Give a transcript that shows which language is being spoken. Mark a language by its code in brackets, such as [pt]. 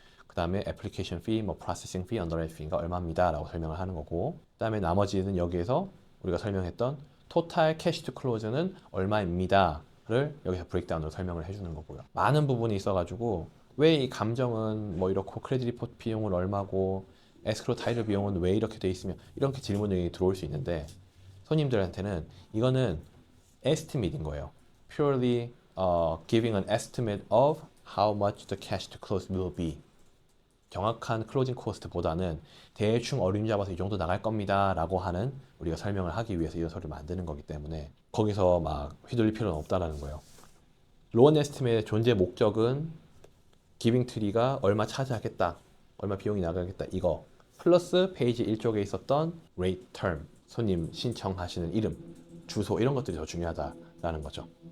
[ko] 그 다음에 애플리케이션 피, 뭐 프로세싱 피, 언더라이팅 피가 얼마입니다 라고 설명을 하는 거고, 그 다음에 나머지는 여기에서 우리가 설명했던 토탈 캐시 투 클로즈는 얼마입니다 를 여기서 브레이크다운으로 설명을 해주는 거고요. 많은 부분이 있어가지고 왜 이 감정은 뭐 이렇고 크레딧 리포트 비용은 얼마고 에스크로 타이틀 비용은 왜 이렇게 돼 있으면 이렇게 질문이 들어올 수 있는데, 손님들한테는 이거는 에스티메이트인 거예요. [en] purely giving an estimate of how much the cash to close will be. [ko] 정확한 클로징 코스트보다는 대충 어림 잡아서 이 정도 나갈 겁니다 라고 하는 우리가 설명을 하기 위해서 이런 소리를 만드는 거기 때문에 거기서 막 휘둘릴 필요는 없다라는 거예요. 로원 에스티메이트의 존재 목적은 기빙 트리가 얼마 차지하겠다, 얼마 비용이 나가겠다 이거 플러스 페이지 1쪽에 있었던 rate term, 손님 신청하시는 이름, 주소 이런 것들이 더 중요하다라는 거죠.